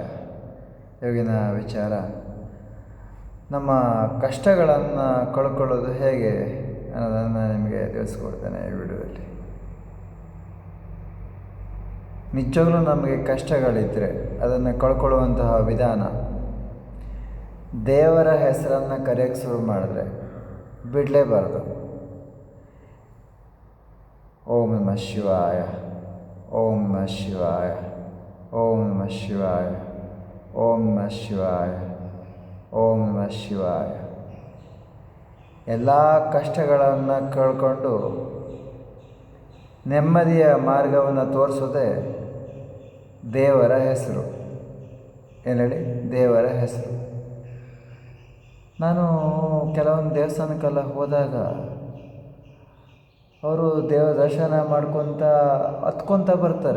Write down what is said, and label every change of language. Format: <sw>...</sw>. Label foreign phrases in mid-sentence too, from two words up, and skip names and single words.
<kn>ಇವಾಗಿನ ವಿಚಾರ, ನಮ್ಮ ಕಷ್ಟಗಳನ್ನು ಕಳ್ಕೊಳ್ಳೋದು ಹೇಗೆ ಅನ್ನೋದನ್ನು ನಿಮಗೆ ತಿಳಿಸ್ಕೊಡ್ತೇನೆ ಈ ವಿಡಿಯೋದಲ್ಲಿ. ನಿಜವಾಗ್ಲೂ ನಮಗೆ ಕಷ್ಟಗಳಿದ್ದರೆ ಅದನ್ನು ಕಳ್ಕೊಳ್ಳುವಂತಹ ವಿಧಾನ, ದೇವರ ಹೆಸರನ್ನು ಕರೆಯೋಕ್ಕೆ ಶುರು ಮಾಡಿದ್ರೆ ಬಿಡಲೇಬಾರ್ದು.</kn> <sa>ಓಂ ನಮಃ ಶಿವಾಯ, ಓಂ ನಮಃ ಶಿವಾಯ, ಓಂ ನಮಃ ಶಿವಾಯ, ಓಂ ನಮಃ ಶಿವಾಯ, ಓಂ ನಮಃ ಶಿವಾಯ.</sa> <kn>ಎಲ್ಲ ಕಷ್ಟಗಳನ್ನು ಕಳ್ಕೊಂಡು ನೆಮ್ಮದಿಯ ಮಾರ್ಗವನ್ನು ತೋರಿಸೋದೇ ದೇವರ ಹೆಸರು. ಏನು ಹೇಳಿ? ದೇವರ ಹೆಸರು. ನಾನು ಕೆಲವೊಂದು ದೇವಸ್ಥಾನಕ್ಕೆಲ್ಲ ಹೋದಾಗ ಅವರು ದೇವರ ದರ್ಶನ ಹತ್ಕೊತ ಬರ್ತಾರೆ.</kn>